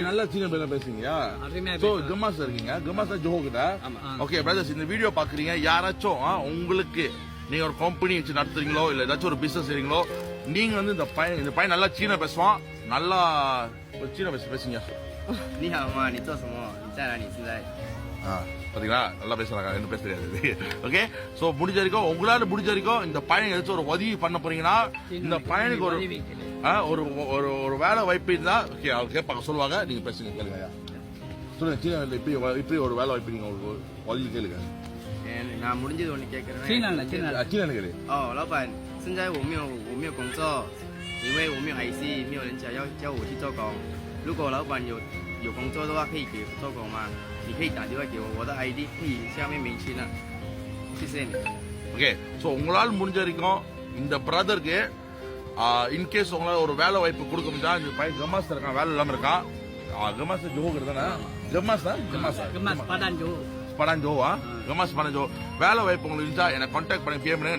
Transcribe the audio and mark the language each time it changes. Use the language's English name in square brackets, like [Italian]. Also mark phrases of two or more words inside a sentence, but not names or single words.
[Tamil] நல்லா சீன பேர பேசுறீங்க. சோ கமாஸ் இருக்கீங்க, கமாஸ் ஜோஹோ கிட்ட. [English] okay brothers, [Tamil] இந்த வீடியோ பாக்குறீங்க யாராச்சும் உங்களுக்கு நீங்க ஒரு கம்பெனி வச்சு நடத்துறீங்களோ இல்ல ஏதாச்சும் ஒரு பிசினஸ் செய்றீங்களோ, நீங்க வந்து இந்த பையன் நல்லா சீன பேசுவான். நல்லா சீன பேசுங்க. [Chinese] 你好吗，你做什么？你在哪里？现在 [Tamil] பாத்தீங்களா நல்லா பேசுறாங்க. என்ன பேச தெரியாது. [English] okay, so [Tamil] முடிஞ்ச வரைக்கும் உங்களால முடிஞ்ச வரைக்கும் இந்த பையன் ஏதாச்சும் ஒரு உதவி பண்ண போறீங்கன்னா இந்த பையனுக்கு ஒரு வேலை வாய்ப்பு இருந்தா ஓகே அவங்க கேட்பாங்க, சொல்லுவாங்க. நீங்க பேசுங்க, கேளுங்க. சொல்லுங்க சீனாவில் இப்படி ஒரு வேலை வாய்ப்பு நீங்க உதவி கேளுங்க. நான் முடிஞ்சது ஒண்ணு கேக்குறேன். சீனாவில் கேளு. [Chinese] 老板，现在我没有工作，因为我没有IC，没有人家要叫我去做工。如果老板有有工作的话可以给做工吗？你可以打电话给我，我的 ID 可以下面明细呢。谢谢你。 [English] okay so [Tamil] உங்களால் முடிஞ்ச வரைக்கும் இந்த பிரதருக்கு இன்கேஸ் உங்களால் ஒரு வேலை வாய்ப்பு கொடுக்க முடிஞ்சா இந்த பையன் கமாஸ் இருக்கான், வேலை இல்லாமல் இருக்கான். கமாஸ் ஜோகர் தானே? கமாஸா Gemas Padang Johor. படம் ஜோவா கமாஸ் படம் ஜோ வேலை வாய்ப்பு உங்களுக்கு இருந்துச்சா என்னை கான்டாக்ட் பண்ணி பே பண்ணுங்க.